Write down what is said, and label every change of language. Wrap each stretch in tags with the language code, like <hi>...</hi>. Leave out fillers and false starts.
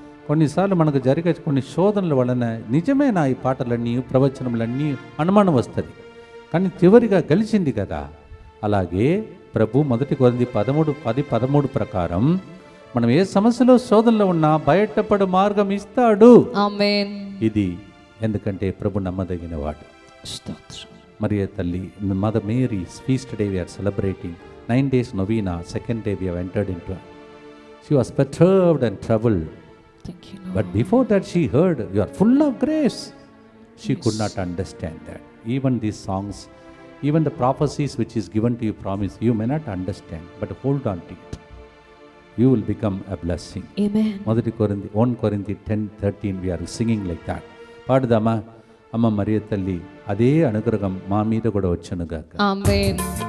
<te>కొన్నిసార్లు మనకు జరిగే కొన్ని శోధనల వలన నిజమేనా ఈ పాటలన్నీ ప్రవచనములన్నీ అనుమానం వస్తుంది. కానీ చివరిగా గెలిచింది కదా. అలాగే ప్రభు 1 కొరింథీ 13 ప్రకారం మనం ఏ సమస్యలో శోధనలో ఉన్నా బయటపడు మార్గం ఇస్తాడు. ఆమేన్. ఇది ఎందుకంటే ప్రభు నమ్మదగిన వాడు.</te> <en>మరియ తల్లి mother Mary's feast day we are celebrating 9 days novena. Second day we have entered into it. She was perturbed and troubled. Thank you, Lord. But before that she heard, you are full of grace. She could not understand that. Even these songs, even the prophecies which is given to you promise, you may not understand, but hold on to it. You will become a blessing. Amen. 1 Corinthians 10:13 we are singing like that.</en> <te>పాడుదామా? అమ్మ మరియ తల్లి అదే అనుగ్రహం మా మీద కూడా వచ్చునుగాక. ఆమేన్.</te>